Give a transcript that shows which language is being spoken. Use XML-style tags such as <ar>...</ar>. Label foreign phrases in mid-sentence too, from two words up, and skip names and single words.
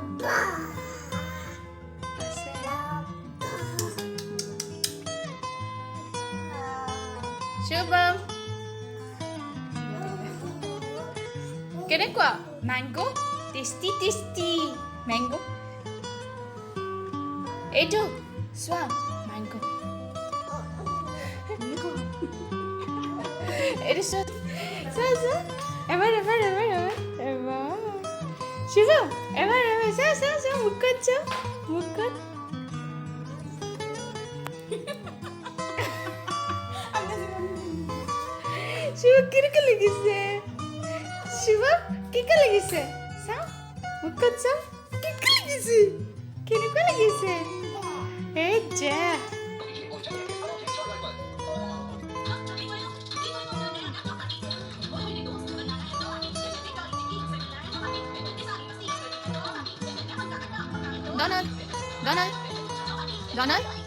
<as>Shubham. কেনেকুৱা</as> <en>mango tasty tasty mango</en> <as>এইটো চোৱা mango এইটো চোৱা এবাৰ শিৱম এবাৰ চোৱা মুখত শিৱ কেনেকুৱা লাগিছে শিৱম কেনেকুৱা লাগিছে চাওঁ মুখত চাওঁ কেনেকুৱা লাগিছে কেনেকুৱা লাগিছে এই যা Donald Donald Donald</as>